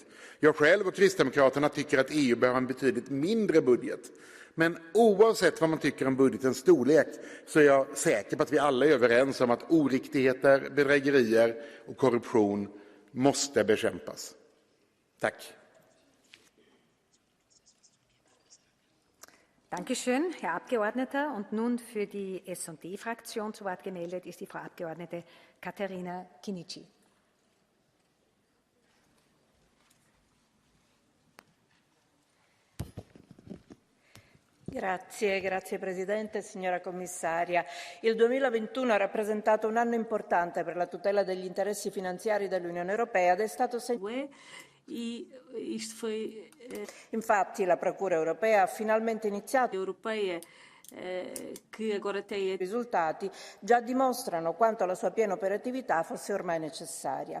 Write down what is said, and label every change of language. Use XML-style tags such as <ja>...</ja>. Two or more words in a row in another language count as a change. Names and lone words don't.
<sv>Jag själv och Kristdemokraterna tycker att EU bör ha en betydligt mindre budget. Men oavsett vad man tycker om budgetens storlek så är jag säker på att vi alla är överens om att oriktigheter, bedrägerier och korruption måste bekämpas. Tack.</sv> <de>Dankeschön, Herr Abgeordneter. Und nun für die S&D-Fraktion zu Wort gemeldet ist die Frau Abgeordnete Caterina Chinichi.</de> <it>Grazie Presidente, signora Commissaria. Il 2021 ha rappresentato un anno importante per la tutela degli interessi finanziari dell'Unione Europea ed è stato Infatti la Procura europea ha finalmente iniziato che</it> <pt>agora têm</pt> <it>risultati già dimostrano quanto la sua piena operatività fosse ormai necessaria.</it>